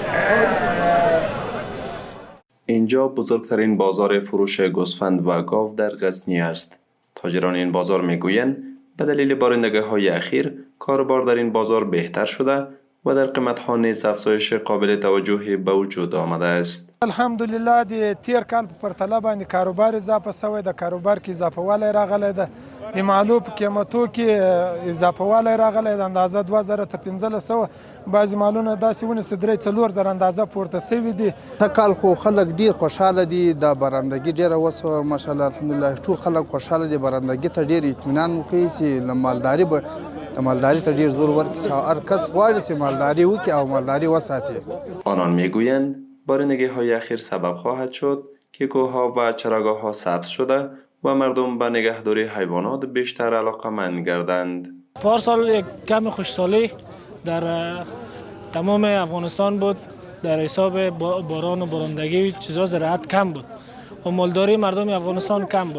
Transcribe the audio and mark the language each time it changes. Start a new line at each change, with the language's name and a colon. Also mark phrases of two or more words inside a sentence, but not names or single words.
Persian: اینجا بزرگترین بازار فروش گوسفند و گاو در غزنی است. تاجران این بازار میگویند به دلیل بارندگی‌های اخیر کاروبار در این بازار بهتر شده و در قیمت‌ها نیز افزایش قابل توجهی به وجود آمده است.
Pashto: الحمدلله د تیر کال په پرتله باندې کاروبار اضافه شوی د کاروبار کې اضافه والی راغلی ده د مالو په قیمتو کې اضافه والی راغلی ده اندازه 2000 ته 1500 بعضې مالونه داسې ونیسي 3-4 اندازه پورته شوي دي. ته کال خو خلک ډیر خوشحاله دي د بارندګي ډیره وسوه
Arabic: ماشاءالله الحمدلله
Pashto: ټول خلک خوشحاله دي بارندګي ته ډیر اطمینان وکړي چې د مالداري ته ډیر زور ورکړي چې هر کس غواړي چې مالداري وکړي او مالداري وساتي.
Persian: آنان میگویند بارندگی‌های اخیر سبب خواهد شد که کوه‌ها و چراگاه‌ها سبز شده و مردم به نگهداری حیوانات بیشتر علاقه‌مند گردند. پارسال یک کم خوشسالی در تمام افغانستان بود، در حساب باران و بارندگی چیزا زراعت کم بود و مالداری مردم افغانستان کم بود.